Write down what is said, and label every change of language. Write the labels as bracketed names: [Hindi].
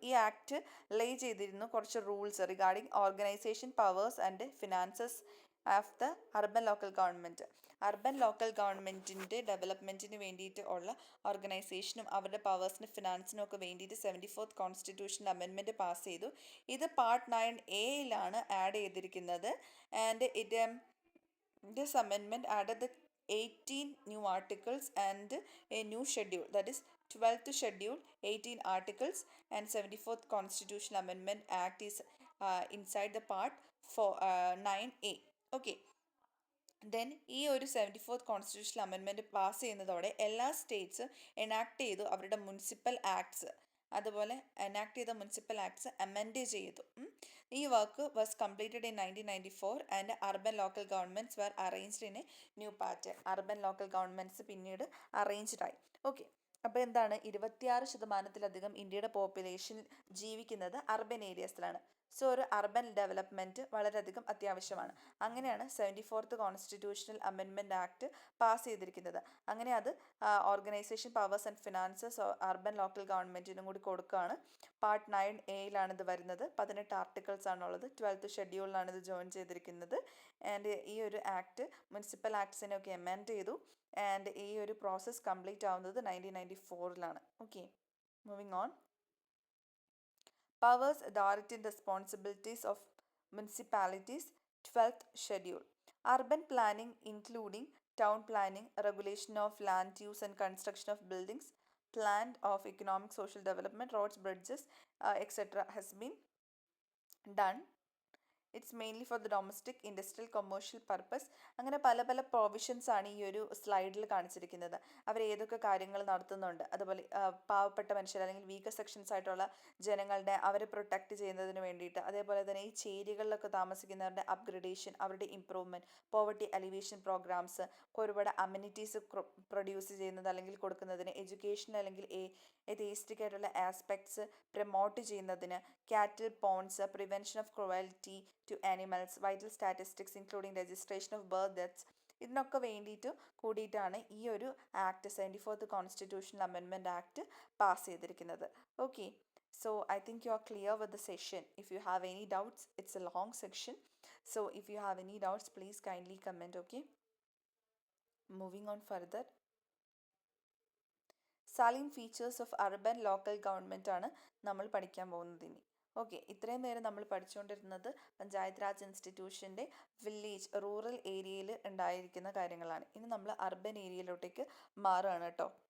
[Malayalam] ഈ ആക്ട് ലേ ചെയ്തിരുന്നു കുറച്ച് rules regarding organisation, powers and finances of the urban local government. Urban local ഗവൺമെൻറ്റിൻ്റെ ഡെവലപ്മെൻറ്റിന് വേണ്ടിയിട്ട് ഉള്ള ഓർഗനൈസേഷനും അവരുടെ പവേഴ്സിനും ഫിനാൻസിനും ഒക്കെ വേണ്ടിയിട്ട് 74th കോൺസ്റ്റിറ്റ്യൂഷൻ അമെൻമെൻറ്റ് പാസ് ചെയ്തു. ഇത് പാർട്ട് 9A ആഡ് ചെയ്തിരിക്കുന്നത്. [English] And this amendment added the 18 new articles and a new schedule, that is 12th schedule, 18 articles, and 74th constitutional amendment act is inside the part 9A. Okay. [Malayalam] Then ഈ ഒരു 74th constitutional amendment pass ചെയ്യുന്നതോടെ എല്ലാ States enact ചെയ്തു അവരുടെ municipal acts, അതുപോലെ enact ചെയ്ത municipal acts amend ചെയ്തു. [English] ഈ work was completed in 1994 and urban local governments were arranged in a new pattern. [Malayalam] Urban local governments പിന്നീട് അറേഞ്ച്ഡായി. ഓക്കെ. അപ്പോൾ എന്താണ്, 26% ഇന്ത്യയുടെ പോപ്പുലേഷൻ ജീവിക്കുന്നത് അർബൻ ഏരിയസിലാണ്. സോ ഒരു അർബൻ ഡെവലപ്മെൻറ്റ് വളരെയധികം അത്യാവശ്യമാണ്. അങ്ങനെയാണ് 74th constitutional amendment act pass ചെയ്തിരിക്കുന്നത്. അങ്ങനെ അത് organisation powers and finances urban local ഗവൺമെൻറ്റിനും കൂടി കൊടുക്കുകയാണ്. പാർട്ട് 9A ഇത് വരുന്നത്. 18 ആർട്ടിക്കിൾസ് ആണുള്ളത്. 12th ഷെഡ്യൂളിലാണ് ഇത് ജോയിൻ ചെയ്തിരിക്കുന്നത്. ആൻഡ് ഈ ഒരു ആക്ട് മുനിസിപ്പൽ ആക്ട്സിനെയൊക്കെ എമെൻഡ് ചെയ്തു. ആൻഡ് ഈ ഒരു പ്രോസസ്സ് കംപ്ലീറ്റ് ആവുന്നത് 1994 okay. [English] Moving on. Powers, authority and responsibilities of municipalities, 12th schedule. Urban planning including town planning, regulation of land use and construction of buildings, plan of economic social development, roads, bridges, etc. has been done. It's mainly for the domestic industrial commercial purpose. [Malayalam] അങ്ങനെ പല പല provisions ആണ് ഈ ഒരു സ്ലൈഡിൽ കാണിച്ചിരിക്കുന്നത്. അവർ ഏതൊക്കെ കാര്യങ്ങൾ നടത്തുന്നുണ്ട്, അതുപോലെ പാവപ്പെട്ട മനുഷ്യർ അല്ലെങ്കിൽ വീക്കർ സെക്ഷൻസ് ആയിട്ടുള്ള ജനങ്ങളുടെ അവരെ പ്രൊട്ടക്റ്റ് ചെയ്യുന്നതിന് വേണ്ടിയിട്ട്, അതേപോലെ തന്നെ ഈ ചേരികളിലൊക്കെ താമസിക്കുന്നവരുടെ അപ്ഗ്രഡേഷൻ, അവരുടെ ഇംപ്രൂവ്മെൻറ്റ്, പോവർട്ടി അലിവേഷൻ പ്രോഗ്രാംസ്, ഒരുപാട് അമ്യൂണിറ്റീസ് പ്രൊഡ്യൂസ് ചെയ്യുന്നത് അല്ലെങ്കിൽ കൊടുക്കുന്നതിന്, എഡ്യൂക്കേഷൻ അല്ലെങ്കിൽ എതേസ്റ്റിക് ആയിട്ടുള്ള ആസ്പെക്ട്സ് പ്രൊമോട്ട് ചെയ്യുന്നതിന്, കാറ്റിൽ Ponce, prevention of cruelty to animals, vital statistics including registration of birth deaths, ഇതിനൊക്കെ വേണ്ടിയിട്ട് കൂടിയിട്ടാണ് ഈ ഒരു act 74th constitutional amendment act pass ചെയ്തിരിക്കുന്നത്. Okay. [English] So I think you are clear with the session. If you have any doubts, it's a long section. So if you have any doubts, please kindly comment, okay? Moving on further. Salient features of urban local government [Malayalam] ആണ് നമ്മൾ പഠിക്കാൻ പോകുന്നത് ഇനി. Okay. ഇത്രയും നേരം നമ്മൾ പഠിച്ചുകൊണ്ടിരുന്നത് panchayat Raj ഇൻസ്റ്റിറ്റ്യൂഷൻ്റെ village rural ഏരിയയിൽ ഉണ്ടായിരിക്കുന്ന കാര്യങ്ങളാണ്. ഇനി നമ്മൾ അർബൻ ഏരിയയിലോട്ടേക്ക് മാറുകയാണ് കേട്ടോ.